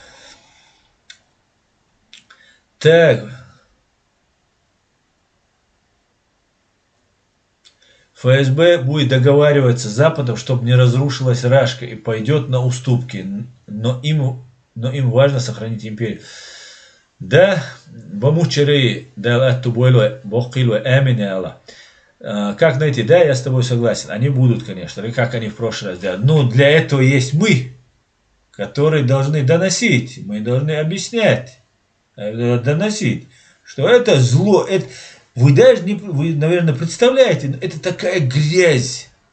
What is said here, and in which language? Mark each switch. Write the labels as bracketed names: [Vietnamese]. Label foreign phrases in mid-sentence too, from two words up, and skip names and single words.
[Russian] Так. ФСБ будет договариваться с Западом, чтобы не разрушилась Рашка и пойдет на уступки. Но им важно сохранить империю. Да, бамучеры, да, тубойло, бохило, эмине Аллах. Как найти? Да, я с тобой согласен. Они будут, конечно. И как они в прошлый раз делали. Но для этого есть мы, которые должны доносить. Мы должны объяснять, доносить, что это зло. Это, вы даже не, вы, наверное, представляете, это такая грязь.